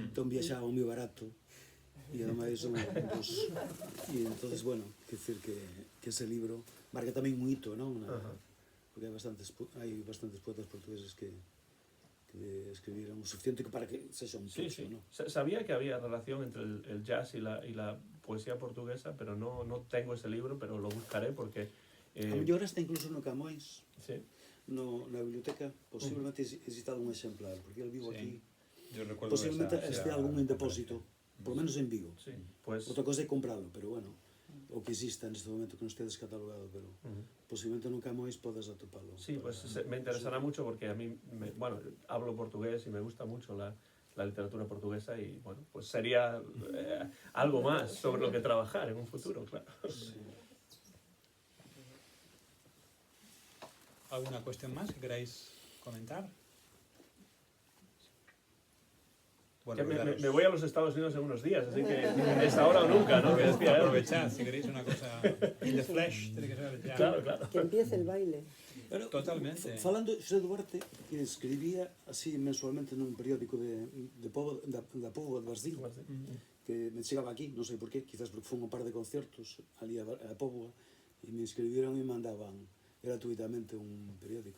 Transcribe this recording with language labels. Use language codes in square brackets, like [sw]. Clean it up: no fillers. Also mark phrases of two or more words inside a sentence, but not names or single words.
[gl] Entón viaxaba moi barato, e ademais e entonces, bueno, quer decir que ese libro marca tamén un hito, non? Porque hai bastantes poetas portugueses que escribiron o suficiente para que sexa un texto, [es] Sí. ¿no? Sabía que había relación entre el jazz y la poesía portuguesa, pero no tengo ese libro, pero lo buscaré porque... [gl] A mellor está incluso no Camões, [es] Sí, [gl] na biblioteca, posiblemente existado un exemplar, porque ele vivo [es] Sí. [gl] aquí. [es] Yo recuerdo [gl] Posiblemente [es] esa este algún en depósito, por lo menos en Vigo. sí, pues... [gl] Outra cosa é comprarlo, pero bueno, o que exista neste momento que non estedes catalogado, pero posiblemente no Camões podes atopalo. [es] Sí, pues me interesará mucho porque a mí, bueno, hablo portugués y me gusta mucho la literatura portuguesa y, bueno, pues sería algo más sobre lo que trabajar en un futuro, claro. ¿Alguna cuestión más que queráis comentar? Que Bueno, me voy a los Estados Unidos en unos días, así que es ahora o nunca, ¿no? Que decía él. aprovechad, si queréis una cosa in [en] the flesh, [es] tiene que ser ya. Claro, claro. Que empiece el baile. Pero, Totalmente. [gl] Falando, José Duarte, que escribía así mensualmente nun periódico da Póvoa de Basdín, que me chegaba aquí, non sei por qué, quizás porque fue un par de conciertos ali a Póvoa, e me inscribiron e mandaban gratuitamente un periódico.